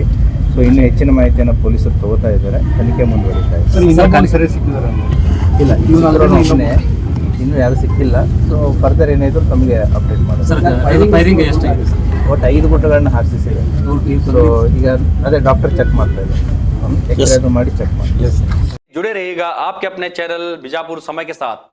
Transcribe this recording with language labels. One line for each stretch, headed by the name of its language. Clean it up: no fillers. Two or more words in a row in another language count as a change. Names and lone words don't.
Kannada: ಸೊ ಇನ್ನೂ ಹೆಚ್ಚಿನ ಮಾಹಿತಿಯನ್ನು ಪೊಲೀಸರು ತಗೋತಾ ಇದ್ದಾರೆ. ತನಿಖೆ ಮುಂದುವರಿತಾ ಇದೆ. ಇಲ್ಲ, ಇನ್ನೂ ಯಾರು ಸಿಕ್ಕಿಲ್ಲ.
English: so further
Kannada: ಏನಾದರೂ ತಮಗೆ ಅಪ್ಡೇಟ್ ಮಾಡೋದು. ಒಟ್ಟು 5 ಗುಂಡುಗಳನ್ನ ಹಾರಿಸಿದೆ. ಸೊ ಈಗ ಅದೇ
English: doctor check
Kannada: ಮಾಡ್ತಾ ಇದ್ದಾರೆ. एक्सरे तो मारी चेक मार।
Hindi: जुड़े रहिएगा आपके अपने चैनल बीजापुर समय के साथ।